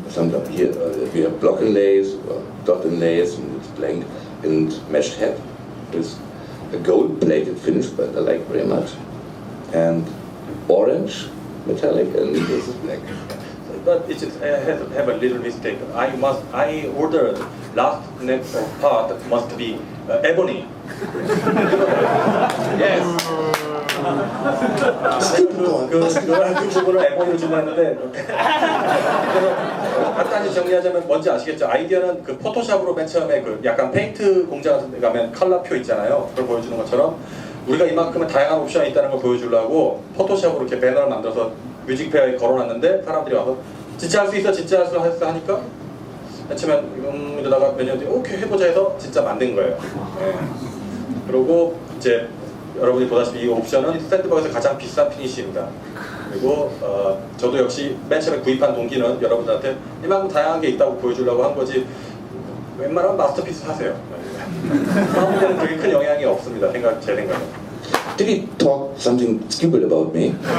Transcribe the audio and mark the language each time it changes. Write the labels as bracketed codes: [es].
[en] Sometimes here we have block inlays, dot inlays, and it's blank, and meshed head with a gold-plated finish, but I like very much, and orange metallic, and this is black. But it is, have a little mistake. I ordered last neck part must be ebony. Yes. [ko] 그 부분을 에버니로 주문했는데 그래서 간단히 정리하자면 뭔지 아시겠죠? 아이디어는 그 포토샵으로 맨 처음에 그 약간 페인트 공장 같은 데 가면 컬러표 있잖아요. 그걸 보여주는 것처럼 우리가 이만큼의 다양한 옵션이 있다는 걸 보여주려고 포토샵으로 이렇게 배너를 만들어서 뮤직페어에 걸어놨는데 사람들이 와서 진짜 할 수 있어, 진짜 할 수 있어 하니까 맨 처음에 이러다가 몇 년 뒤에 오케이 해보자 해서 진짜 만든 거예요. 네. 그리고 이제 여러분이 보다시피 이 옵션은 샌드버그에서 가장 비싼 피니시입니다. 그리고 저도 역시 맨 처음에 구입한 동기는 여러분들한테 이만큼 다양한 게 있다고 보여주려고 한 거지, 웬만하면 마스터피스 사세요. 사람들은 그게 큰 영향이 없습니다. 제 생각에. [en] Did he talk something stupid about me?